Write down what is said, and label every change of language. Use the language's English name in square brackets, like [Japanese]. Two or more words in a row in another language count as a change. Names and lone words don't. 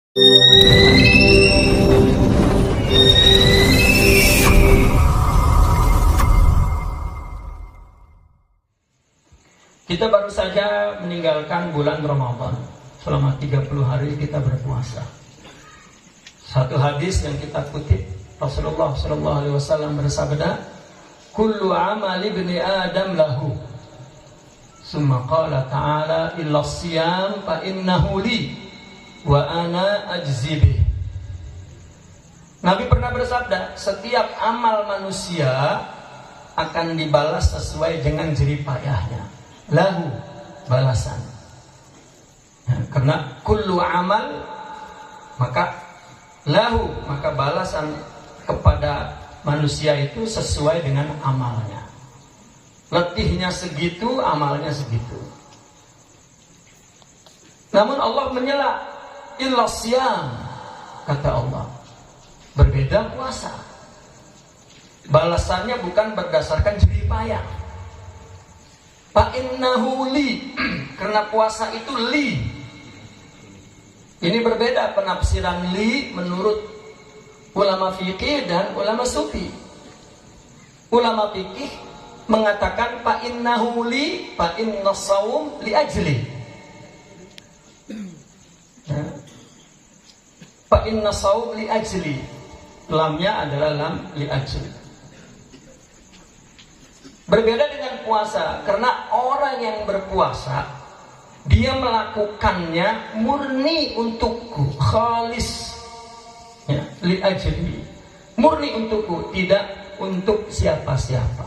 [Indonesian] Kita baru saja meninggalkan bulan Ramadan. Selama 30 hari kita berpuasa. Satu hadis yang kita kutip, Rasulullah SAW bersabda, [Arabic] "كل عمل ابن آدم له." ثم قال تعالى إلا الصيام فإنه لي وأنا أجزي به." [Indonesian] Nabi pernah bersabda, setiap amal manusia akan dibalas sesuai dengan jerih payahnya. Lahu, balasan. Ya, karena [Arabic] كل عمل, [Indonesian] maka lahu, maka balasan kepada manusia itu sesuai dengan amalnya. Letihnya segitu, amalnya segitu. Namun Allah menyela, [Arabic] إلا الصيام, [Indonesian] kata Allah. Berbeda puasa. Balasannya bukan berdasarkan jerih payah. [Arabic] فإنه لي, [Indonesian] karena puasa itu li. Ini berbeda penafsiran li menurut ulama fikih dan ulama sufi. Ulama fikih mengatakan [Arabic] فإنه لي فإن الصوم لأجلي. فإن الصوم لأجلي. [Indonesian] Lamnya adalah [Arabic] لام لأجلي. [Indonesian] Berbeda dengan puasa, karena orang yang berpuasa dia melakukannya murni untukku, khalis, ya, [Arabic] لأجلي, [Indonesian] murni untukku, tidak untuk siapa-siapa.